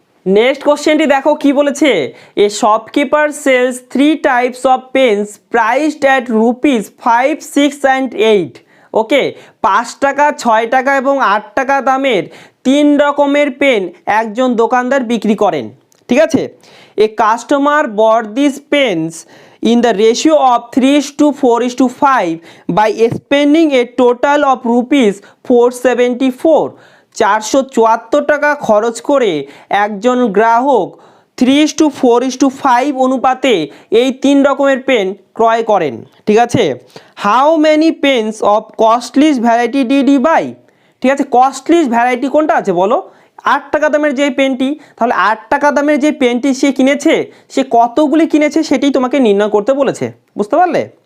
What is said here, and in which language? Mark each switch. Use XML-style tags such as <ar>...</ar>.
<bn>Next কোশ্চেনটি দেখো কি বলেছে,</bn> <en>A shopkeeper sells 3 types of pens priced at ₹5, 6 and 8।</en> <bn>ওকে, 5 টাকা, 6 টাকা এবং 8 টাকা দামের 3 রকমের পেন একজন দোকানদার বিক্রি করেন। ঠিক আছে,</bn> <en>A customer bought this pens in the ratio of 3:4:5 by spending a total of ₹474।</en> <bn>474 টাকা খরচ করে একজন গ্রাহক 3:4:5 অনুপাতে এই 3 রকমের পেন ক্রয় করেন। ঠিক আছে,</bn> <en>How many pens of costliest variety did I buy.</en> <bn>ঠিক আছে, কস্টলিস্ট ভ্যারাইটি কোনটা আছে বলো, 8 টাকা দামের যে পেনটি, তাহলে 8 টাকা দামের যে পেনটি সে কিনেছে, সে কতগুলি কিনেছে সেটাই তোমাকে নির্ণয় করতে বলেছে। বুঝতে পারলে?</bn>